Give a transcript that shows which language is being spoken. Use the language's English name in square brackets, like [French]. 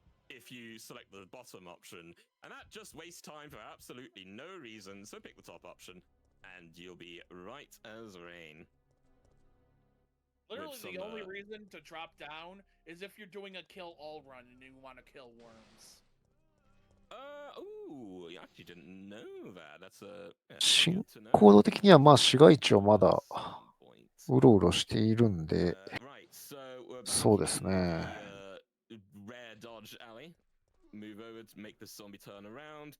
[English] If you select the bottom option, and that just wastes time for absolutely no reason, so pick the top option, and you'll be right as rain. Literally, the only reason to drop down is if you're doing a kill all run and you want to kill worms. Ooh, I actually didn't know that. That's a. [Japanese] 進行度的にはまあ市街地をまだうろうろしているんで、そうですね。 [English] Rare dodge alley. Move over to make the zombie turn around.